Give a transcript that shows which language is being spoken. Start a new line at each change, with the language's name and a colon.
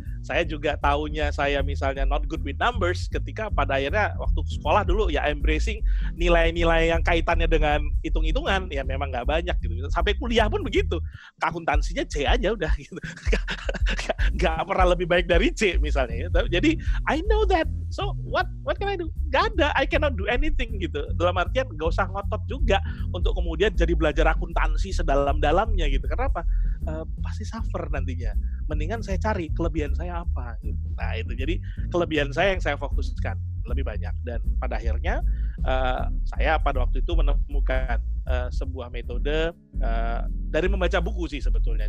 Indonesian: Saya juga tahunya saya misalnya
English: not good with numbers
Indonesian: ketika pada akhirnya waktu sekolah dulu ya embracing nilai-nilai yang kaitannya dengan hitung-hitungan ya memang nggak banyak gitu. Sampai kuliah pun begitu, akuntansinya C aja udah gitu. Nggak pernah lebih baik dari C misalnya. Jadi
English: I know that, so what can I do?
Indonesian: Nggak ada,
English: I cannot do anything
Indonesian: gitu. Dalam artian nggak usah ngotot juga untuk kemudian jadi belajar akuntansi sedalam-dalamnya gitu. Kenapa? Pasti suffer nantinya. Mendingan saya cari kelebihan saya apa gitu. Nah itu jadi kelebihan saya yang saya fokuskan lebih banyak, dan pada akhirnya saya pada waktu itu menemukan sebuah metode dari membaca buku sih sebetulnya.